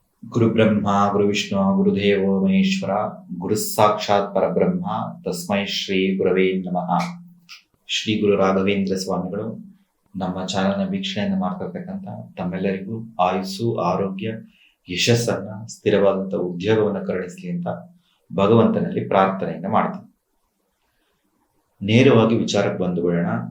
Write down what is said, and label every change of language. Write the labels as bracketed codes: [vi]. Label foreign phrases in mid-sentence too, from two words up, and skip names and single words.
[sa] ಗುರು ಬ್ರಹ್ಮ ಗುರು ವಿಷ್ಣು ಗುರುದೇವೋ ಮಹೇಶ್ವರ ಗುರು ಸಾಕ್ಷಾತ್ ಪರಬ್ರಹ್ಮ ತಸ್ಮೈ ಶ್ರೀ ಗುರವೇ ನಮಃ. [kn] ಶ್ರೀ ಗುರು ರಾಘವೇಂದ್ರ ಸ್ವಾಮಿಗಳು ನಮ್ಮ ಚಾನಲ್ನ ವೀಕ್ಷಣೆಯನ್ನು ಮಾಡ್ತಿರ್ತಕ್ಕಂಥ ತಮ್ಮೆಲ್ಲರಿಗೂ ಆಯುಸ್ಸು, ಆರೋಗ್ಯ, ಯಶಸ್ಸನ್ನ, ಸ್ಥಿರವಾದಂಥ ಉದ್ಯೋಗವನ್ನು ಕರುಣಿಸಲಿ ಅಂತ ಭಗವಂತನಲ್ಲಿ ಪ್ರಾರ್ಥನೆಯನ್ನು ಮಾಡ್ತೀನಿ. ನೇರವಾಗಿ ವಿಚಾರಕ್ಕೆ ಬಂದುಬಿಡೋಣ.